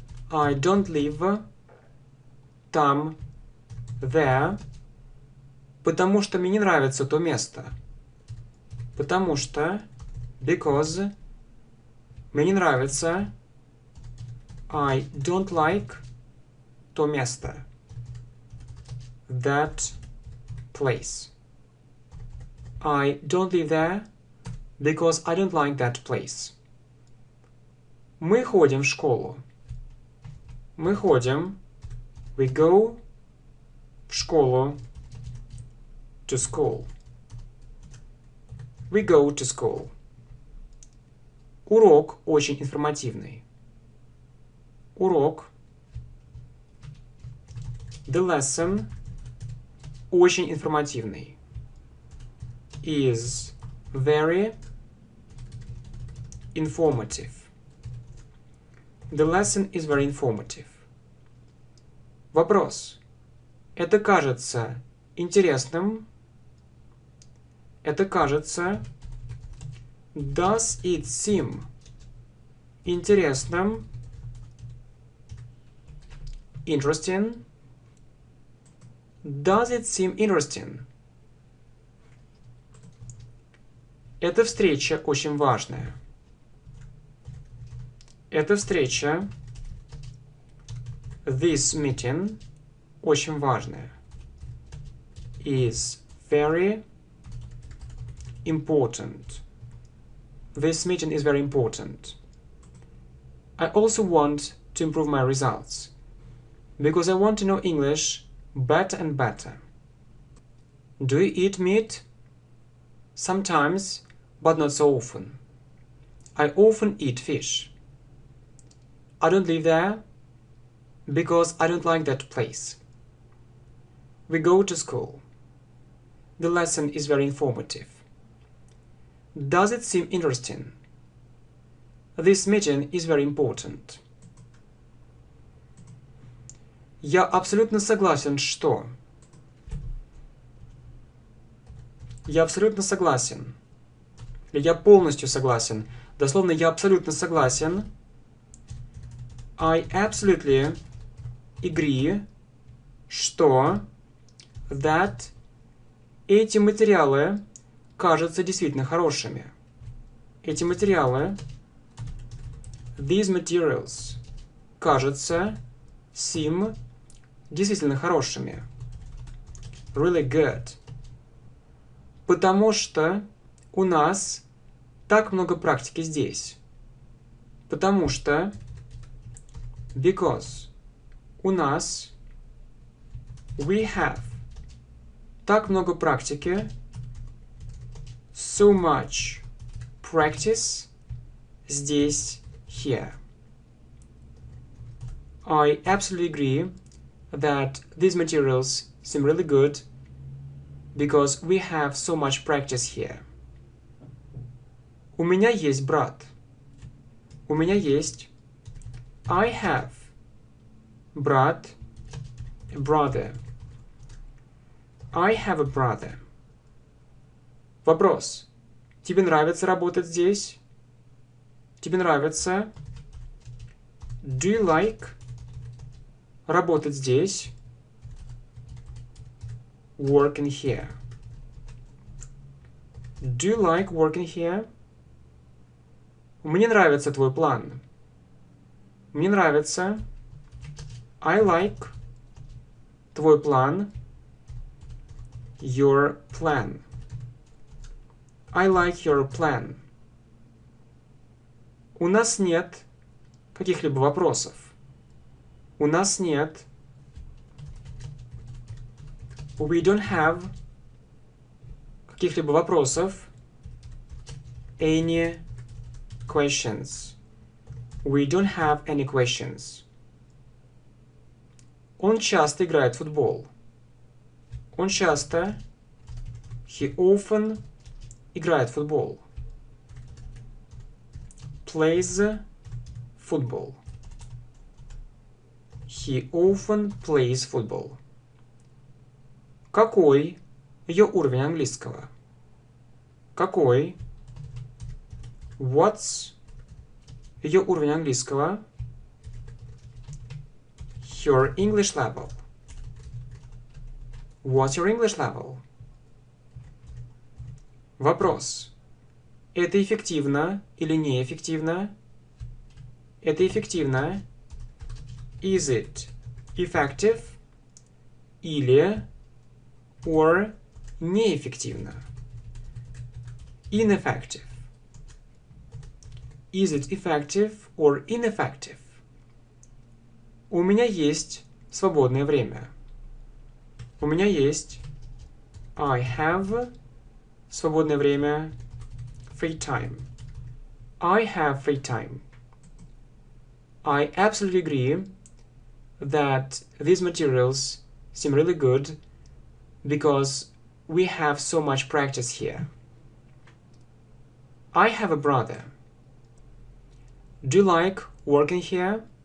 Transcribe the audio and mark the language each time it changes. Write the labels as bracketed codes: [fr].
[en] I don't live [ru] там, [en] there, [ru] потому что мне не нравится то место. Потому что, [en] because, [ru] мне не нравится, [en] I don't like [ru] то место. [en] That place. I don't live there because I don't like that place. [ru] Мы ходим в школу. Мы ходим. [en] We go [ru] в школу. [en] To school. We go to school. [ru] Урок очень информативный. Урок. [en] The lesson [ru] очень информативный. [en] Is very informative. The lesson is very informative. [ru] Вопрос. Это кажется интересным. Это кажется. [en] Does it seem [ru] интересным? [en] Interesting. Does it seem interesting? [ru] Эта встреча очень важная. Эта встреча, [en] this meeting, [ru] очень важная. [en] Is very important. This meeting is very important. I also want to improve my results because I want to know English better and better. Do you eat meat? Sometimes, but not so often. I often eat fish. I don't live there because I don't like that place. We go to school. The lesson is very informative. Does it seem interesting? This meeting is very important. [ru] Я абсолютно согласен, что... Я абсолютно согласен. Я полностью согласен. Дословно, я абсолютно согласен. [en] I absolutely agree, [ru] что [en] that [ru] эти материалы кажутся действительно хорошими. Эти материалы, [en] these materials, [ru] кажутся, [en] seem, [ru] действительно хорошими. [en] Really good. [ru] Потому что у нас так много практики здесь. Потому что, [en] because, [ru] у нас, [en] we have, [ru] так много практики, [en] so much practice, [ru] здесь, [en] here. I absolutely agree that these materials seem really good because we have so much practice here. [ru] У меня есть брат. У меня есть. [en] I have. [ru] Брат. [en] a brother. I have a brother. [ru] Вопрос. Тебе нравится работать здесь? Тебе нравится? [en] Do you like [ru] работать здесь? [en] Working here. Do you like working here? [ru] Мне нравится твой план. Мне нравится. [en] I like [ru] твой план. [en] Your plan. I like your plan. [ru] У нас нет каких-либо вопросов. У нас нет. [en] We don't have [ru] каких-либо вопросов. [en] Any questions. We don't have any questions. [ru] Он часто играет в футбол. Он часто. [en] He often [ru] играет в футбол. [en] Plays football. He often plays football. [ru] Какой ее уровень английского? Какой? [en] What's [ru] ее уровень английского? [en] Your English level. What's your English level? [ru] Вопрос. Это эффективно или неэффективно? Это эффективно. [en] Is it effective? [ru] Или [en] or [ru] неэффективно? [en] Ineffective. Is it effective or ineffective? [ru] У меня есть свободное время. У меня есть [en] I have [ru] свободное время. [en] Free time. I have free time. I absolutely agree that these materials seem really good because we have so much practice here. I have a brother. Do you like working here?